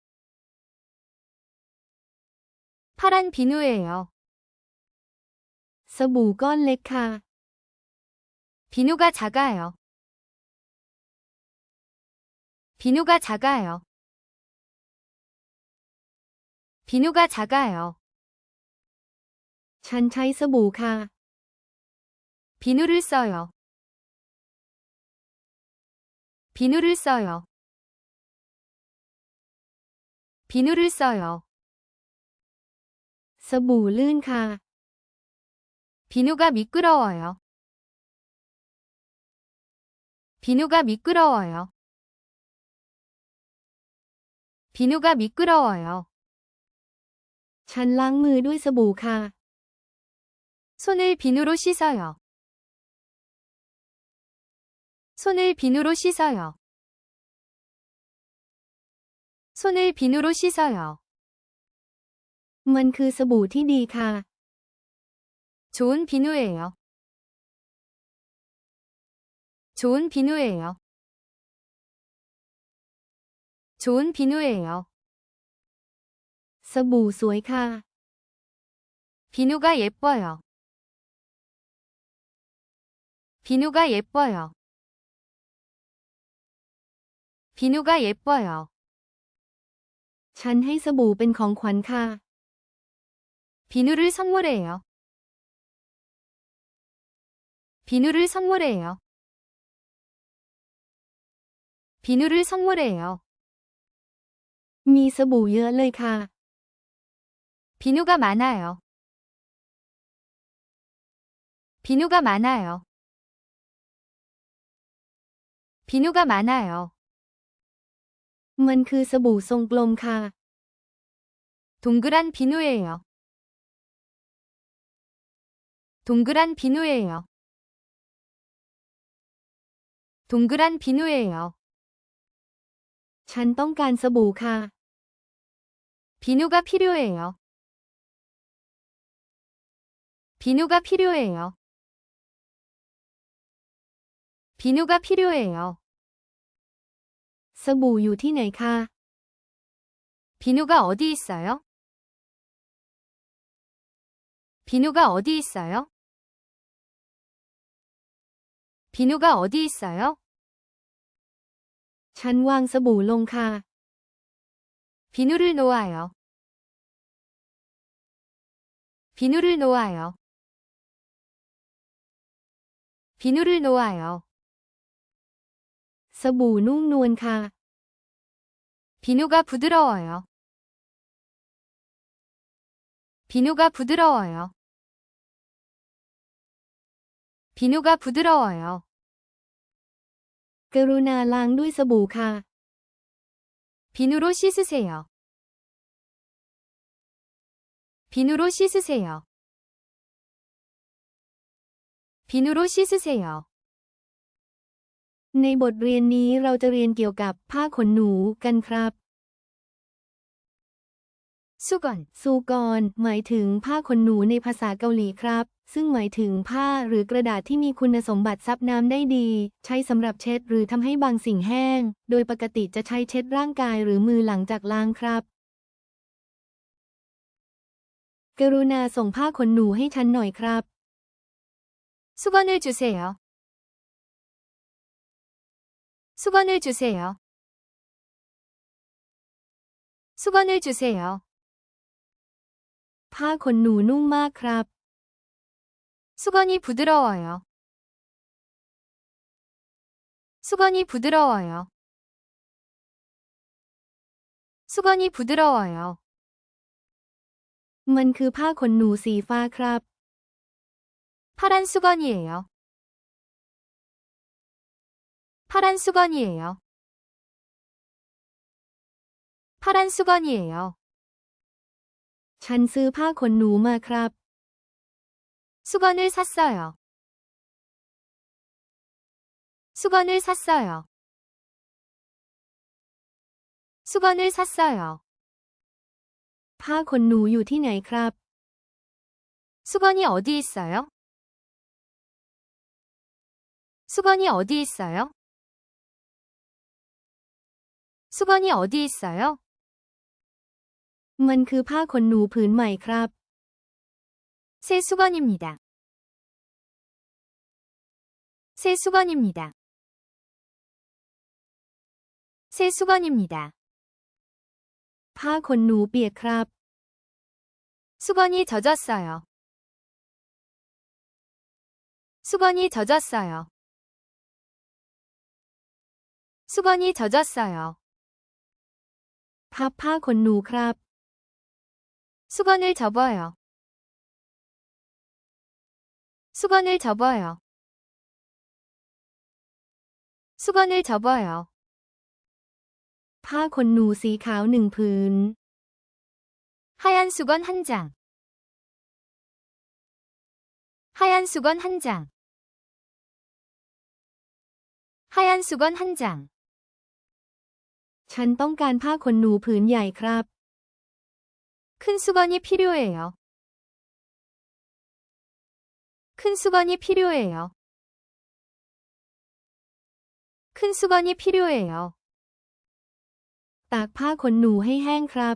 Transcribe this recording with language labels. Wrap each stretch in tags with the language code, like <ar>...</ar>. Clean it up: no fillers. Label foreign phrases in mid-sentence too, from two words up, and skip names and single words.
<ko>파란 비누예요.</ko> <th>สบู่ก้อนเล็กค่ะ</th> <ko>비누가 작아요. 비누가 작아요. 비누가 작아요.</ko> <th>ฉันใช้สบู่ค่ะ</th> <ko>비누를 써요. 비누를 써요. 비누를 써요.</ko> <th>สบู่ลื่นค่ะ</th> <ko>비누가 미끄러워요. 비누가 미끄러워요. 비누가 미끄러워요.</ko> <th>ฉันล้างมือด้วยสบู่ค่ะ</th> <ko>손을 비누로 씻어요. 손을 비누로 씻어요. 손을 비누로 씻어요.</ko> <th>มันคือสบู่ที่ดีค่ะ</th> <ko>좋은 비누예요. 좋은 비누예요. 좋은 비누예요.</ko> <th>สบู่สวยค่ะ</th> <ko>비누가 예뻐요. 비누가 예뻐요. 비누가 예뻐요.</ko> <th>ฉันให้สบู่เป็นของขวัญค่ะ</th> <ko>비누를 선물해요. 비누를 선물해요. 비누를 선물해요.</ko> <th>มีสบู่เยอะเลยค่ะ</th> <ko>비누가 많아요. 비누가 많아요. 비누가 많아요.</ko> <th>มันคือสบู่ทรงกลมค่ะ</th> <ko>동그란 비누예요. 동그란 비누예요. 동그란 비누예요.</ko> <th>ฉันต้องการสบู่ค่ะ</th> <ko>비누가 필요해요. 비누가 필요해요. 비누가 필요해요.</ko> <th>สบู่อยู่ที่ไหนคะ</th> <ko>비누가 어디 있어요? 비누가 어디 있어요? 비누가 어디 있어요?</ko> <th>ฉันวางสบู่ลงค่ะ</th> <ko>비누를 놓아요. 비누를 놓아요. 비누를 놓아요.</ko> <th>สบู่นุ่มนวลค่ะ</th> <ko>비누가 부드러워요. 비누가 부드러워요. 비누가 부드러워요.</ko> <th>กรุณาล้างด้วยสบู่ค่ะ</th> <ko>비누로 씻으세요. 비누로 씻으세요. 비누로 씻으세요.</ko> <th>ในบทเรียนนี้เราจะเรียนเกี่ยวกับผ้าขนหนูกันครับ 수건, ซูกอนหมายถึงผ้าขนหนูในภาษาเกาหลีครับ ซึ่งหมายถึงผ้าหรือกระดาษที่มีคุณสมบัติซับน้ำได้ดี ใช้สำหรับเช็ดหรือทำให้บางสิ่งแห้ง โดยปกติจะใช้เช็ดร่างกายหรือมือหลังจากล้างครับ กรุณาส่งผ้าขนหนูให้ฉันหน่อยครับ</th> <ko>수건을 주세요. 수건을 주세요. 수건을 주세요.</ko> <th>ผ้าขนหนูนุ่มมากครับ</th> <ko>수건이 부드러워요. 수건이 부드러워요. 수건이 부드러워요.</ko> <th>มันคือผ้าขนหนูสีฟ้าครับ</th> <ko>파란 수건이에요. 파란 수건이에요. 파란 수건이에요.</ko> <th>ฉันซื้อผ้าขนหนูมาครับ</th> <ko>수건을 샀어요. 수건을 샀어요. 수건을 샀어요.</ko> <th>ผ้าขนหนูอยู่ที่ไหนครับ</th> <ko>수건이 어디 있어요? 수건이 어디 있어요? 수건이 어디 있어요?</ko> <th>มันคือผ้าขนหนูผืนใหม่ครับ</th> <ko>새 수건입니다. 새 수건입니다. 새 수건입니다.</ko> <th>ผ้าขนหนูเปียกครับ</th> <ko>수건이 젖었어요. 수건이 젖었어요. 수건이 젖었어요.</ko> <th>พับผ้าขนหนูครับ</th> <ko>수건을 접어요. 수건을 접어요. 수건을 접어요.</ko> <th>ผ้าขนหนูสีขาว1 ผืน</th> <ko>하얀 수건 한 장. 하얀 수건 한 장. 하얀 수건 한 장.</ko> <th>ฉันต้องการผ้าขนหนูผืนใหญ่ครับ</th> <ko>큰 수건이 필요해요. 큰 수건이 필요해요. 큰 수건이 필요해요.</ko> <th>ตากผ้าขนหนูให้แห้งครับ</th>